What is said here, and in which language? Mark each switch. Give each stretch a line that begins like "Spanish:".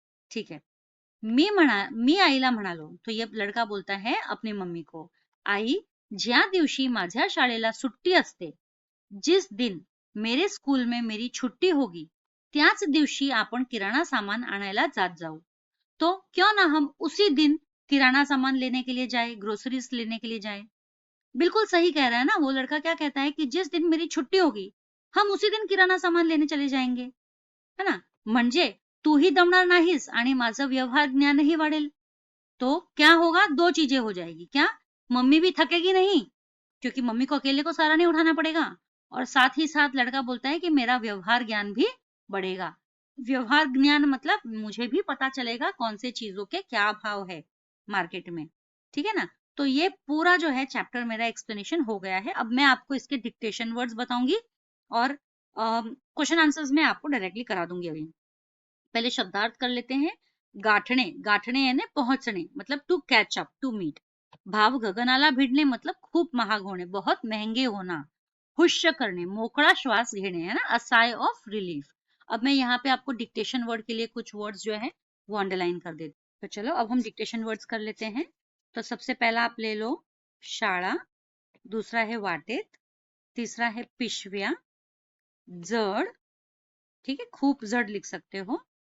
Hindi: ठीक है.
Marathi: मी आईला म्हणालो.
Hindi: तो ये लड़का बोलता है अपनी मम्मी को,
Marathi: आई, ज्या दिवशी माझ्या शाळेला सुट्टी असते,
Hindi: जिस दिन मेरे स्कूल में मेरी छुट्टी होगी,
Marathi: त्याच दिवशी आपण किराणा सामान आणायला जात जाऊ.
Hindi: तो क्यों ना हम उसी दिन किराना सामान लेने के लिए जाए, ग्रोसरीज लेने के लिए जाए. बिल्कुल सही कह रहा है ना वो लड़का. क्या कहता है कि जिस दिन मेरी छुट्टी होगी, हम उसी दिन किराना सामान लेने चले जाएंगे, है ना.
Marathi: म्हणजे तूही दमणार नाहीस आणि माझं व्यवहार ज्ञानही वाढेल.
Hindi: तो क्या होगा, 2 चीजें हो जाएगी. क्या, मम्मी भी थकेगी नहीं, क्योंकि मम्मी को अकेले को सारा नहीं उठाना पड़ेगा, और साथ ही साथ लड़का बोलता है कि मेरा व्यवहार ज्ञान भी बढ़ेगा. व्यवहार ज्ञान मतलब मुझे भी पता चलेगा कौन से चीजों के क्या भाव है मार्केट में. ठीक है ना. तो ये पूरा जो है चैप्टर मेरा एक्सप्लेनेशन हो गया है. अब मैं आपको इसके डिक्टेशन वर्ड्स बताऊंगी और क्वेश्चन आंसर्स में आपको डायरेक्टली करा दूंगी. अभी पहले शब्दार्थ कर लेते हैं.
Marathi: गाठणे, गाठणे
English: यानी पहुंचणे, मतलब to catch up, to meet.
Marathi: भाव गगनाला भिडणे मतलब खूप महाग होणे,
Hindi: बहुत महंगे होना.
Marathi: हुश्य करणे, मोकळा श्वास घेणे, है ना,
English: A sigh of relief.
Hindi: अब मैं यहाँ पे आपको डिक्टेशन वर्ड के लिए कुछ वर्ड्स जो है वो अंडरलाइन कर देती. तो चलो अब हम डिक्टेशन वर्ड्स कर लेते हैं. तो सबसे पहला आप ले लो शाळा, दूसरा है वाटेत, तीसरा है पिशव्या, जड, ठीक है, खूप जड लिख सकते हो.